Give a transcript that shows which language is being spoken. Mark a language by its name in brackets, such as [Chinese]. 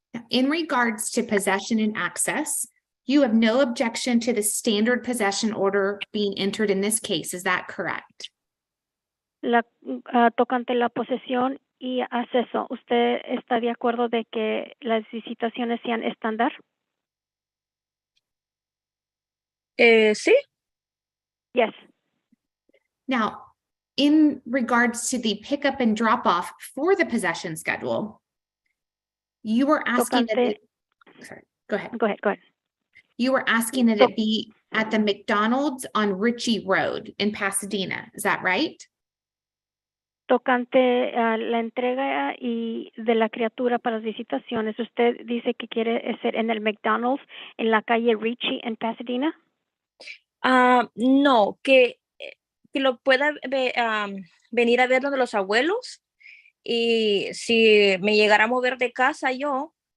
[English] In regards to possession and access, you have no objection to the standard possession order being entered in this case, is that correct? [Spanish] Tocante la posesión y acceso, ¿usted está de acuerdo de que las visitaciones sean estándar? Sí, [English] Yes. Now, in regards to the pickup and drop off for the possession schedule, you were asking that [Spanish] Tocante, [English] sorry, go ahead. go ahead. You were asking that it be at the McDonald's on Ritchie Road in Pasadena, is that right? [Spanish] Tocante la entrega y de la criatura para las visitaciones, ¿usted dice que quiere ser en el McDonald's en la calle Ritchie en Pasadena? No, que lo pueda venir a ver donde los abuelos y si me llegara a mover de casa yo,